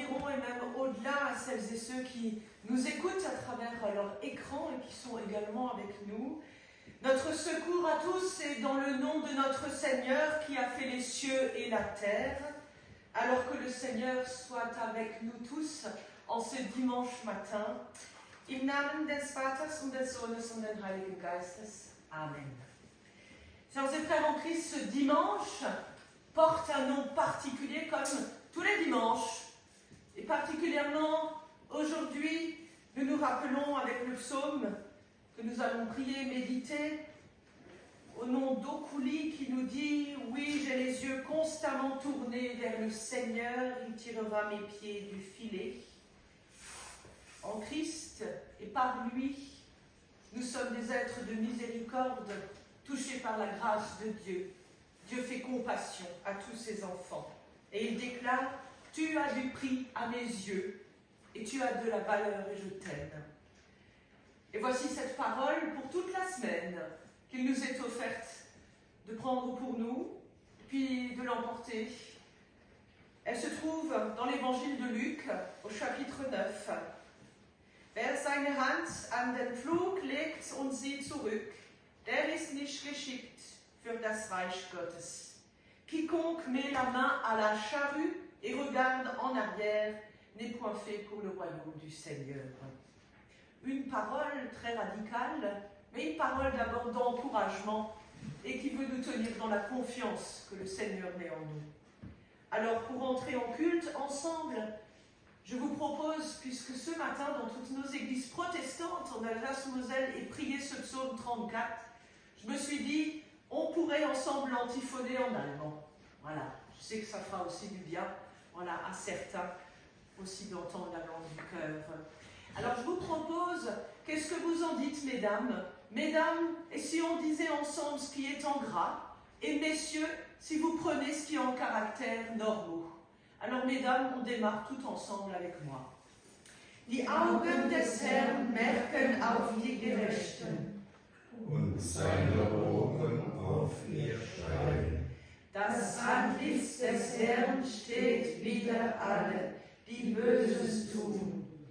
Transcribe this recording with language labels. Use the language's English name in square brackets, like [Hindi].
[French] et même au-delà à celles et ceux qui nous écoutent à travers leur écran et qui sont également avec nous. Notre secours à tous est dans le nom de notre Seigneur qui a fait les cieux et la terre. Alors que le Seigneur soit avec nous tous en ce dimanche matin. [German] Im Namen des Vaters und des Sohnes und des Heiligen Geistes. Amen. [French] Chers et frères en Christ, ce dimanche porte un nom particulier comme tous les dimanches. Et particulièrement aujourd'hui, nous nous rappelons avec le psaume que nous allons prier, méditer, au nom d'Okuli qui nous dit « Oui, j'ai les yeux constamment tournés vers le Seigneur, il tirera mes pieds du filet. » En Christ et par lui, nous sommes des êtres de miséricorde, touchés par la grâce de Dieu. Dieu fait compassion à tous ses enfants. Et il déclare « Tu as du prix à mes yeux, et tu as de la valeur, et je t'aime. » Et voici cette parole pour toute la semaine qu'il nous est offerte de prendre pour nous, puis de l'emporter. Elle se trouve dans l'évangile de Luc, au chapitre 9. [German] Wer seine Hand an den Pflug legt und sieht zurück, der ist nicht geschickt für das Reich Gottes. [French] Quiconque met la main à la charrue et regarde en arrière n'est point fait pour le royaume du Seigneur. Une parole très radicale, mais une parole d'abord d'encouragement et qui veut nous tenir dans la confiance que le Seigneur met en nous. Alors pour entrer en culte ensemble, je vous propose, puisque ce matin dans toutes nos églises protestantes en Alsace-Moselle est prié ce psaume 34, je me suis dit, on pourrait ensemble l'antiphoner en allemand. Voilà, je sais que ça fera aussi du bien, voilà, à certains aussi d'entendre la langue du cœur. Alors je vous propose, qu'est-ce que vous en dites, mesdames? Mesdames, et si on disait ensemble ce qui est en gras, et messieurs, si vous prenez ce qui est en caractères normaux. Alors mesdames, on démarre tout ensemble avec moi. [German] Die Augen des Herrn merken auf die Gerechten. Und seine Ohren auf ihr Schein. Das Antlitz des Herrn steht wider alle, die Böses tun.